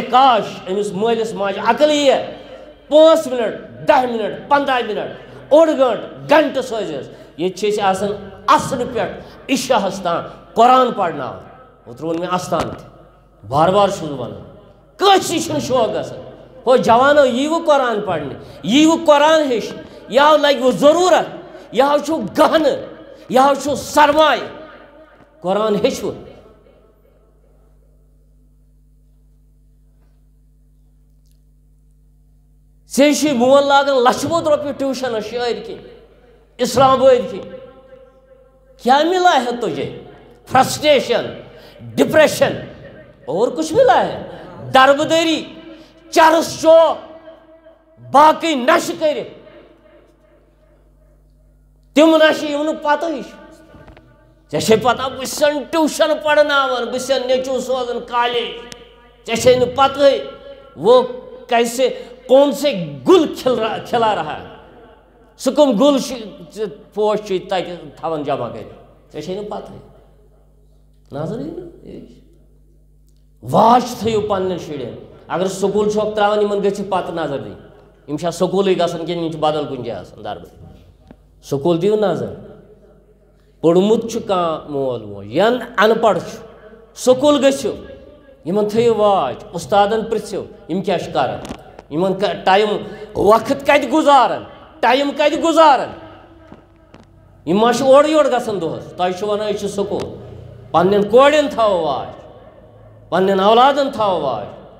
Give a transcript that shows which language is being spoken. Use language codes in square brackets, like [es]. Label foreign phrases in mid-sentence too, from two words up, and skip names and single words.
[ks] کاش أمِس مٲلِس ماجہِ عقل یِیہِ 5 منٹ 10 منٹ 15 منٹ اوٚڑ گنٹہٕ سوزٮ۪س ییٚتہِ چھِ أسۍ آسان اصلہِ پٮ۪ٹھ عشاہس تام قرآن پرناوان اوترٕ ووٚن مےٚ استان تہِ بار بار چھُس بہٕ ونان کٲنٛسہِ چھُنہٕ شوق گژھان ہو جوانو ییٖوٕ قرآن پرنہِ ییٖوٕ قرآن ہیٚچھنہِ یہو لگوٕ ضروٗرت یہو چھُو گہنہٕ یہو چھُو سرمایہِ قرآن ہیٚچھوٕ ژےٚ چھُے مول لاگان لچھِ بوٚد رۄپیہِ ٹیوٗشنس شٲعر کِنۍ اسلام آباد کِنۍ [ur] کیا ملا ہے تجھے فرسٹریشن ڈپریشن اور کچھ ملا ہے [ks] دربدری چرس چوک باقی نشہ کرتھ تم نشہ یِم نہٕ پتہٕ چھِ ژےٚ چھے پتہ بہٕ چھُسن ٹیوٗشن پرناوان بہٕ چھُسن نیٚچوٗ سوزان کالیج ژےٚ چھے نہٕ پتہٕے [ur] وہ کیسے کون سے گل کھلا رہا ہے [ks] سُہ کٕم گُل پوش چھُے تتہِ تھاوان جمع کٔرِتھ ژےٚ چھے نہٕ پتہٕے نظر یی واچ تھٲیِو پننٮ۪ن شُرٮ۪ن اگر سکوٗل چھوکھ ترٛاوان یِمن گٔژھِو پتہٕ نظر دِنۍ یِم چھا سکوٗلٕے گژھان کِنہٕ یِم چھِ بدل کُنہِ جایہِ آسان دربٕدٔری سکوٗل دِیِو نظر پوٚرمُت چھُ کانٛہہ مول موج یا ان پڑھ چھُ سکوٗل گٔژھِو یِمن تھٲیِو واچ اُستادن پرٛژھِو یِم کیٛاہ چھِ کران یِمن ٹایم وقت کتہِ گُزاران ٹایم کتہِ گُزاران یِم ما چھِ اورٕ یورٕ گژھان دۄہس تۄہہِ چھُو ونان أسۍ چھِ سکوٗل پننٮ۪ن کورٮ۪ن تھاوو واچ پننٮ۪ن اولادن تھاوو واچ